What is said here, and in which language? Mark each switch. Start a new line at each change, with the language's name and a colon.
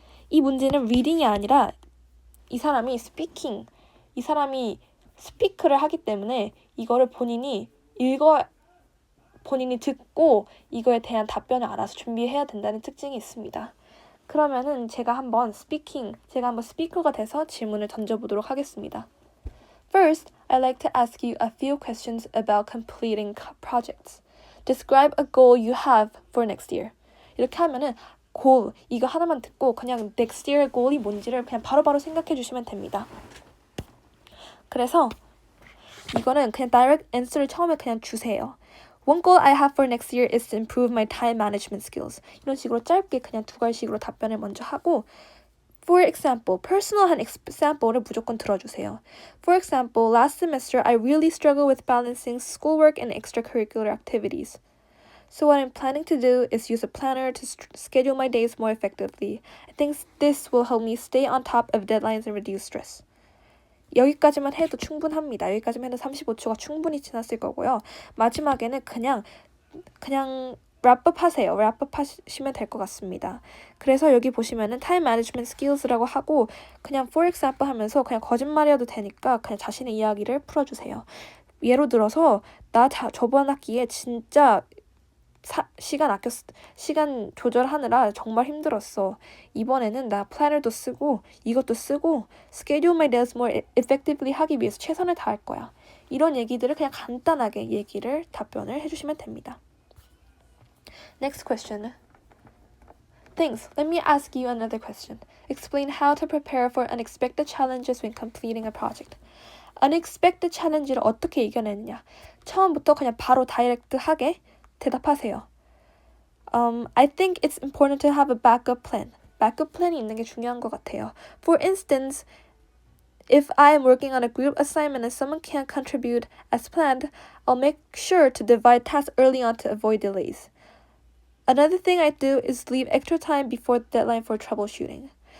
Korean: 이 문제는 리딩이 아니라 이 사람이 스피크를 하기 때문에 이거를 본인이 듣고 이거에 대한 답변을 알아서 준비해야 된다는 특징이 있습니다. 그러면은 제가 한번 스피커가 돼서 질문을 던져보도록 하겠습니다.
English: First, I'd like to ask you a few questions about completing projects. Describe a goal you have for next year.
Korean: 이렇게 하면은 goal, 이거 하나만 듣고 그냥
English: next year goal
Korean: 이 뭔지를 그냥 바로바로 생각해 주시면 됩니다. 그래서 이거는 그냥
English: direct answer
Korean: 를 처음에 그냥 주세요.
English: One goal I have for next year is to improve my time management skills.
Korean: 이런 식으로 짧게 그냥 두 가지식으로 답변을 먼저 하고
English: For example,
Korean: personal한 example를 무조건 들어주세요.
English: For example, last semester I really struggled with balancing schoolwork and extracurricular activities. So what I'm planning to do is use a planner to schedule my days more effectively. I think this will help me stay on top of deadlines and reduce stress.
Korean: 여기까지만 해도 충분합니다. 여기까지만 해도 35초가 충분히 지났을 거고요. 마지막에는 그냥 랩업 하세요. 랩업 하시면 될 것 같습니다. 그래서 여기 보시면은
English: time management skills
Korean: 라고 하고 그냥
English: for example
Korean: 하면서 그냥 거짓말이어도 되니까 그냥 자신의 이야기를 풀어주세요. 예로 들어서 나 저번 학기에 진짜 시간 조절하느라 정말 힘들었어. 이번에는 나 플래너도 쓰고 이것도 쓰고
English: schedule my days more effectively
Korean: 하기 위해서 최선을 다할 거야. 이런 얘기들을 그냥 간단하게 답변을 해주시면 됩니다.
English: Next question. Thanks. Let me ask you another question. Explain how to prepare for unexpected challenges when completing a project. unexpected challenge
Korean: 를 어떻게 이겨내느냐. 처음부터 그냥 바로 다이렉트하게 대답하세요.
English: I think it's important to have a backup plan. backup plan
Korean: 이 있는 게 중요한 것 같아요.
English: For instance, if I am working on a group assignment and someone can't contribute as planned, I'll make sure to divide tasks early on to avoid delays. Another thing I do is leave extra time before the deadline for troubleshooting.